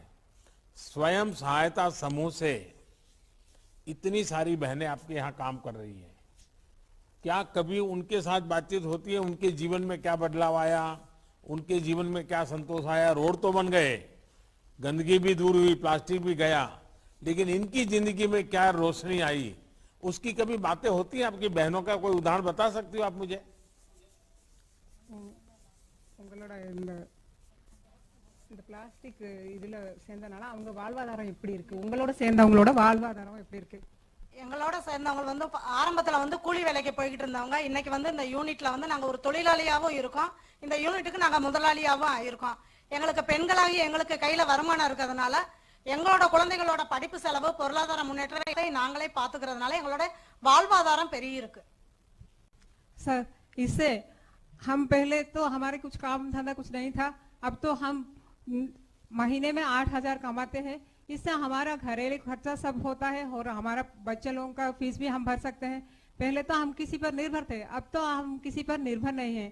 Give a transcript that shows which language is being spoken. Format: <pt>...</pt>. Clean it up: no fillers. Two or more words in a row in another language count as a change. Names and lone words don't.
<hi>स्वयं सहायता समूह से इतनी सारी बहनें आपके यहाँ काम कर रही हैं, क्या कभी उनके साथ बातचीत होती है? उनके जीवन में क्या बदलाव आया, उनके जीवन में क्या संतोष आया? रोड तो बन गए, गंदगी भी दूर हुई, प्लास्टिक भी गया, लेकिन इनकी जिंदगी में क्या रोशनी आई, उसकी कभी बातें होती हैं? आपकी बहनों का कोई उदाहरण बता सकती हो आप मुझे?</hi> <ta>இந்த பிளாஸ்டிக் இதுல சேர்ந்தனால அவங்க வாழ்வாதாரம் எப்படி இருக்கு, உங்களோட சேர்ந்தவங்களோட வாழ்வாதாரம் எப்படி இருக்கு? எங்களோட சேர்ந்தவங்க வந்து ஆரம்பத்துல வந்து கூலி வேலைக்கு போய்கிட்டு இருந்தவங்க இன்னைக்கு வந்து இந்த யூனிட்ல வந்து நாங்க ஒரு தொழிலாளியாவும் இருக்கோம். இந்த யூனிட்டுக்கு நாங்க முதலாளியாவும் இருக்கோம். எங்களுக்கு பெண்களாகி எங்களுக்கு கையில வருமானம் இருக்கிறதுனால எங்களோட குழந்தைகளோட படிப்பு செலவு, பொருளாதார முன்னேற்றத்தை நாங்களே பாத்துக்கிறதுனால எங்களோட வாழ்வாதாரம் பெரிய இருக்கு.</ta> <hi>सर इससे हम पहले तो हमारे कुछ काम धंधा कुछ नहीं था, अब तो हम महीने में 8,000 कमाते हैं। इससे हमारा घरेलू खर्चा सब होता है और हमारा बच्चे लोगों का फीस भी हम भर सकते हैं। पहले तो हम किसी पर निर्भर थे, अब तो हम किसी पर निर्भर नहीं हैं।</hi>